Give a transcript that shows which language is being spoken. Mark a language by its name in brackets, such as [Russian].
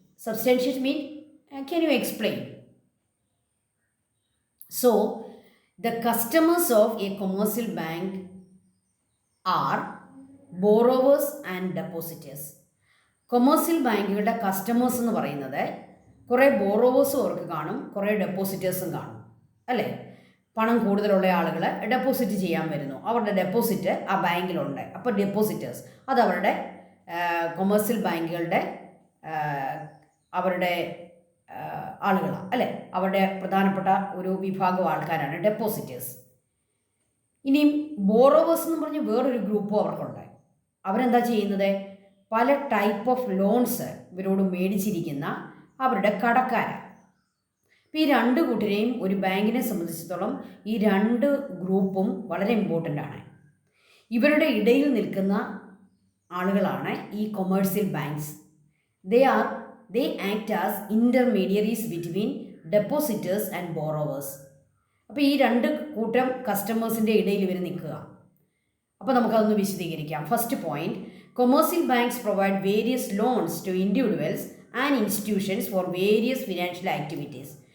[English] Substantiate mean, can you explain? So, the customers of a commercial bank are borrowers and depositors. [Malayalam] Commercial ബാങ്കുകളുടെ customers എന്ന് പറയുന്നത് കുറേ ബോറോവേഴ്സും അവർക്ക് കാണും, കുറേ ഡെപ്പോസിറ്റേഴ്സും കാണും അല്ലേ. പണം കൂടുതലുള്ള ആളുകൾ ഡെപ്പോസിറ്റ് ചെയ്യാൻ വരുന്നു. അവരുടെ ഡെപ്പോസിറ്റ് ആ ബാങ്കിലുണ്ട്. അപ്പോൾ ഡെപ്പോസിറ്റേഴ്സ് അത് അവരുടെ കൊമേഴ്സ്യൽ ബാങ്കുകളുടെ അവരുടെ ആളുകളാണ് അല്ലേ. അവരുടെ പ്രധാനപ്പെട്ട ഒരു വിഭാഗം ആൾക്കാരാണ് ഡെപ്പോസിറ്റേഴ്സ്. ഇനിയും ബോറോവേഴ്സ് എന്ന് പറഞ്ഞ് വേറൊരു ഗ്രൂപ്പും അവർക്കുണ്ട്. അവരെന്താ ചെയ്യുന്നത്? പല ടൈപ്പ് ഓഫ് ലോൺസ് ഇവരോട് മേടിച്ചിരിക്കുന്ന അവരുടെ കടക്കാരാണ്. അപ്പോൾ ഈ 2 കൂട്ടരെയും ഒരു ബാങ്കിനെ സംബന്ധിച്ചിടത്തോളം ഈ 2 ഗ്രൂപ്പും വളരെ ഇമ്പോർട്ടൻ്റ് ആണ്. ഇവരുടെ ഇടയിൽ നിൽക്കുന്ന ആളുകളാണ് ഈ commercial banks. [English] They act as intermediaries between depositors and borrowers. [Malayalam] അപ്പോൾ ഈ 2 കൂട്ടം കസ്റ്റമേഴ്സിൻ്റെ ഇടയിൽ ഇവർ നിൽക്കുക. അപ്പോൾ നമുക്കതൊന്ന് വിശദീകരിക്കാം. [English] First point, commercial banks provide various loans to individuals and institutions for various financial activities.